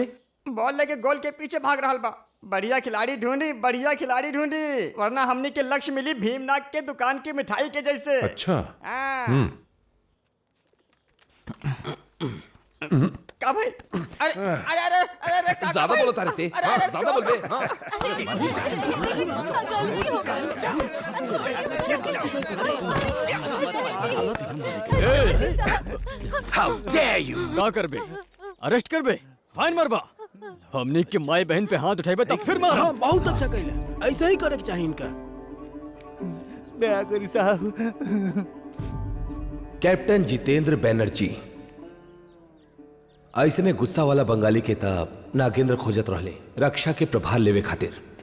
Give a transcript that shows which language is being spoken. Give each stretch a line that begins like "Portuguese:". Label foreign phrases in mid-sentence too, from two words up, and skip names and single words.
Bhojpuri: बॉल लेके गोल के पीछे भाग रहल बा। बढ़िया खिलाड़ी ढूंढी, बढ़िया खिलाड़ी ढूंढी, वरना हमनी के लक्ष्य मिली भीमनाग के दुकान की मिठाई के जैसे। अच्छा। का भाई? अरे अरे अरे अरे अरे ज्यादा बोलो तारे ते, ज्यादा बोल बे।
English: How dare you!
Bhojpuri: का करबे? अरेस्ट करबे? फाइन मरबा? हमनी के माई बहन पे हाथ उठाइबे तब फिर मार। हाँ, बहुत अच्छा कहला, ऐसा ही करे के चाहिए इनका। दया करी साहब। कैप्टन जितेंद्र बैनर्जी ऐसने गुस्सा वाला बंगाली के तब नागेंद्र खोजत रहले रक्षा के प्रभार लेवे खातिर।